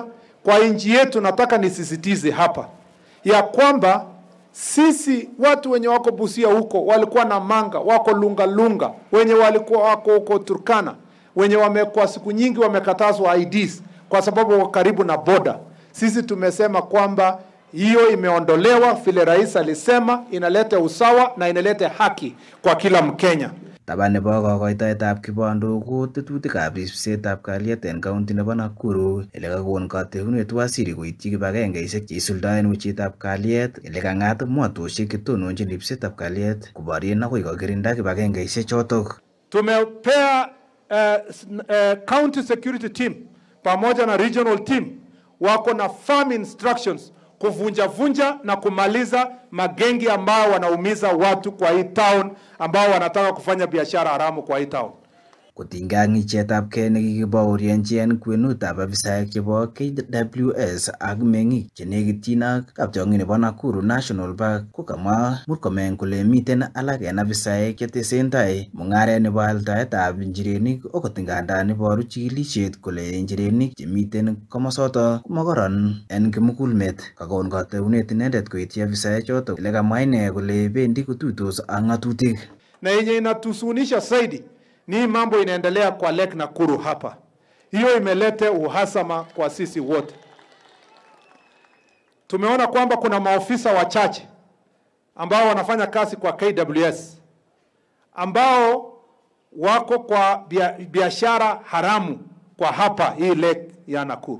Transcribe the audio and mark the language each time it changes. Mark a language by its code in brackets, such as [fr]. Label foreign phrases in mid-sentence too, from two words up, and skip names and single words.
[sw] Kwa nchi yetu nataka nisisitize hapa ya kwamba sisi watu wenye wako Busia huko walikuwa na Manga, wako Lunga, wenye walikuwa wako huko Turkana, wenye wamekuwa siku nyingi wamekatazwa IDs kwa sababu wako karibu na border. Sisi tumesema kwamba hiyo imeondolewa vile rais alisema, inaleta usawa na inaleta haki kwa kila Mkenya. [kln] Taban nebo kokoitoetab kibondo ko tetutikab ripsetab kalyet en kaunti nebo Nakuru ele kakon kategunet waziri koityi kibagengeisiek cheisuldaen wechetab kalyet ele kang'at mwatosiek chetononchin ripsetab kalyet koborien akoi kokirinda kibagengeisiek chotok. [sw] Tumepea [en] county security team [sw] pamoja na [en] regional team [sw] wako na [en] firm instructions [sw] kuvunja na kumaliza magengi ambao wanaumiza watu kwa hii town, ambao wanataka kufanya biashara haramu kwa hii town. [kln] Kotinga ng'ichetab kee nekikibaorianchi en kwenutab afisaek chebo KWS ak meng'ik chenekityin ak kapchong'it nebo Nakuru National Park ko kamwa Murkomen kole miten alak en afisaek chetesentai mung'aret nebo aldaetab njirenik okot ngandan iboru chikilisiet kole njirenik chemiten komosoto komokoron en kimugulmet. Kakon kateunet inendet koityi afisaek chotok ile kamwa ine kole bendi kotuitos ak ng'atutik. [sw] Na yenye inatusunisha zaidi ni mambo inaendelea kwa Lake Nakuru hapa. Hiyo imeleta uhasama kwa sisi wote. Tumeona kwamba kuna maofisa wachache ambao wanafanya kazi kwa KWS ambao wako kwa biashara haramu kwa hapa hii Lake ya Nakuru.